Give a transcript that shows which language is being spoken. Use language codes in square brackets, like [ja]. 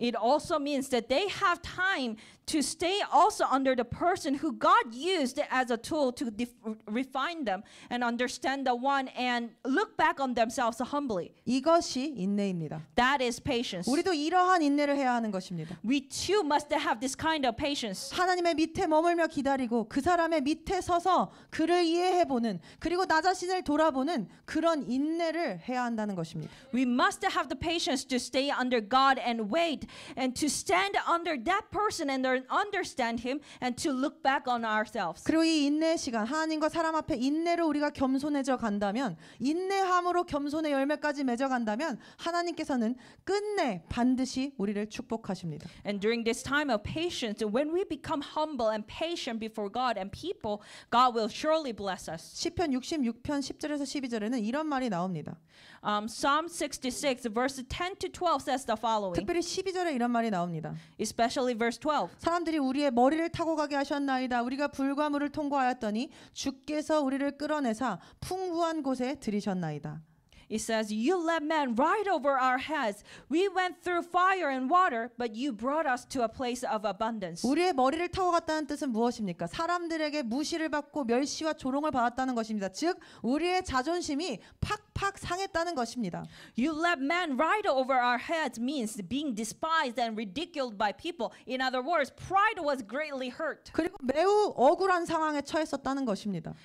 [en] It also means that they have time to stay also under the person who God used as a tool to refine them and understand the one and look back on themselves humbly. [ko] 이것이 인내입니다. [en] That is patience. [ko] 우리도 이러한 인내를 해야 하는 것입니다. [en] We too must have this kind of patience. [ko] 하나님의 밑에 머물며 기다리고 그 사람의 밑에 서서 그를 이해해보는 그리고 나 자신을 돌아보는 그런 인내를 해야 한다는 것입니다. [en] We must have the patience to stay under God and wait and to stand under that person and understand him and to look back on ourselves. [ko] 그리고 이 인내의 시간 하나님과 사람 앞에 인내로 우리가 겸손해져 간다면 인내함으로 겸손의 열매까지 맺어간다면 하나님께서는 끝내 반드시 우리를 축복하십니다. [en] And during this time of patience, when we become humble and patient before God and people, God will surely bless us. [ko] 시편 66편 10절에서 12절에는 이런 말이 나옵니다. [en] Psalm 66 verse 10 to 12 says the following, [ko] 특별히 12절에 이런 말이 나옵니다. [en] especially verse 12. [ko] 사람들이 우리의 머리를 타고 가게 하셨나이다. 우리가 불과 물을 통과하였더니 주께서 우리를 끌어내사 풍부한 곳에 들이셨나이다. [en] It says, you let men ride over our heads. We went through fire and water, but you brought us to a place of abundance. [ko] 우리의 머리를 타고 갔다는 뜻은 무엇입니까? 사람들에게 무시를 받고 멸시와 조롱을 받았다는 것입니다. 즉 우리의 자존심이 팍팍 상했다는 것입니다. [en] You let men ride over our heads means being despised and ridiculed by people. In other words, pride was greatly hurt. [ko] 그리고 매우 억울한 상황에 처했었다는 것입니다.